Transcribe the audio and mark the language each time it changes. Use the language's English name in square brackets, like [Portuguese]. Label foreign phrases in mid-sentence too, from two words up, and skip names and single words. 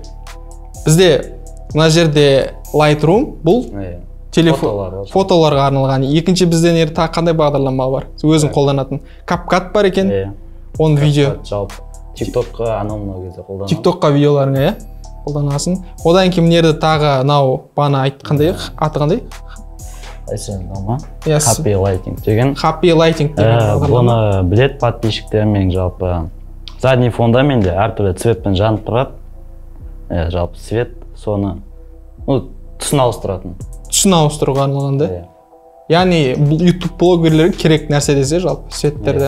[Kazakh] Бізде мына жерде Lightroom, бұл фотоларға арналған. Екінші бізде тағы қандай бағдарлама бар? Өзің қолданатын. CapCut бар екен. Оны видео. TikTok-қа анау кезде қолданасың. TikTok-қа видеоларыңа қолданасың. Одан кейін мынерде тағы бана айтқандай, аты қандай? Happy Lighting деген. Happy Lighting деген. Бұны білет подписчиктермен жалпы. [Russian] Задний фонда [Kazakh] менде әртүрлі цветпен жанып тұрады. Жалпы свет, соны түсін ауыстыратын. Түсін ауыстыруға арналған, да? Яғни YouTube блогерлері керек нәрсе десе жалпы светтерде.